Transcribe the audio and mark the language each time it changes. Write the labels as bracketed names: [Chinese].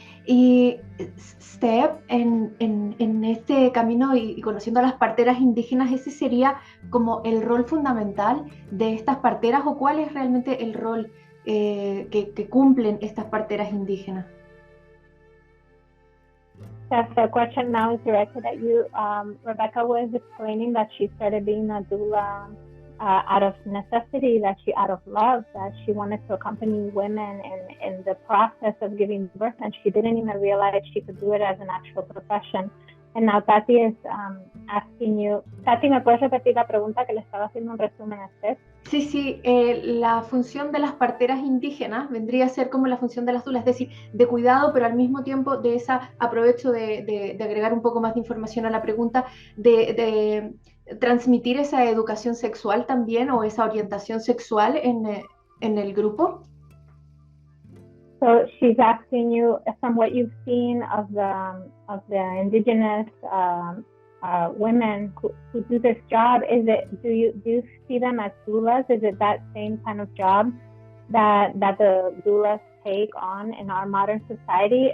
[Spanish] Y Steph, en este camino y conociendo a las parteras indígenas, ¿ese sería como el rol fundamental de estas parteras o cuál es realmente el rol que cumplen estas parteras indígenas? [English] Yes, the question now is directed at you. Rebecca was explaining that she started being a doula out of necessity, out of love, that she wanted to accompany women in the process of giving birth, and she didn't even realize she could do it as an actual profession. And now Tati is asking you. [Spanish] Tati, ¿me puedes repetir la pregunta que le estaba haciendo un resumen a Steph? Sí, la función de las parteras indígenas vendría a ser como la función de las dulas, es decir, de cuidado, pero al mismo tiempo de esa, aprovecho de agregar un poco más de información a la pregunta, de transmitir esa educación sexual también o esa orientación sexual en el grupo. [English] So she's asking you from what you've seen of the indigenous women who do this job. Do you see them as doulas? Is it that same kind of job that the doulas take on in our modern society?